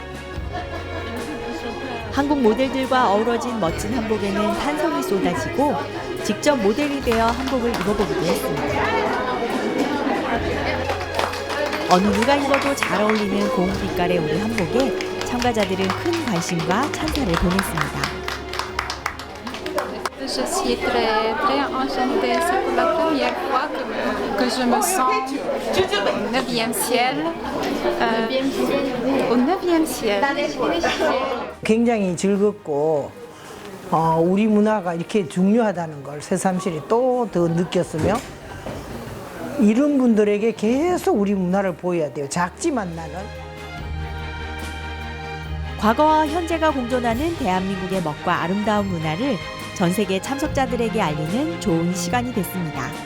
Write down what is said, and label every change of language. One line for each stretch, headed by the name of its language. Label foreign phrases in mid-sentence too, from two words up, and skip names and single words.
Korean: 한국 모델들과 어우러진 멋진 한복에는 탄성이 쏟아지고 직접 모델이 되어 한복을 입어보기도 했습니다. 어느 누가 입어도 잘 어울리는 고운빛깔의 우리 한복에 참가자들은 큰 관심과 찬사를 보냈습니다.
French: Je suis très enchantée. C'est pour la première fois que je me sens au 9e ciel. Au 9e ciel.
Korean: 굉장히 즐겁고 우리 문화가 이렇게 중요하다는 걸 새삼스레 또 더 느꼈으며 이런 분들에게 계속 우리 문화를 보여야 돼요. 작지만 나는. 과거와 현재가 공존하는 대한민국의 멋과 아름다운 문화를 전 세계 참석자들에게 알리는 좋은 시간이 됐습니다.